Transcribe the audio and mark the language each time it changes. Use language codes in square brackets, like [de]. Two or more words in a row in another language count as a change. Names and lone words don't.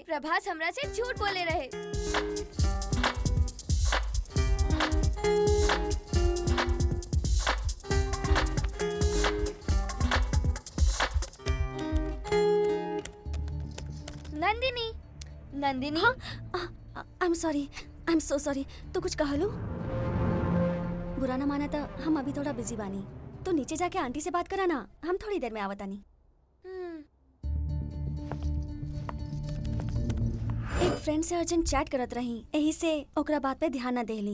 [bho] प्रभास हमरा से झूठ बोले रहे। नंदिनी, नंदिनी। [en] I am sorry, I am so sorry. [bho] तू कुछ कह लो? बुरा ना माना तो हम अभी थोड़ा बिजी बानी। तो नीचे जाके आंटी से बात करा ना, हम थोड़ी देर में आवतानी। एक फ्रेंड से [en] urgent chat [bho] करत रही, यही से ओकरा बात पे ध्यान ना देली।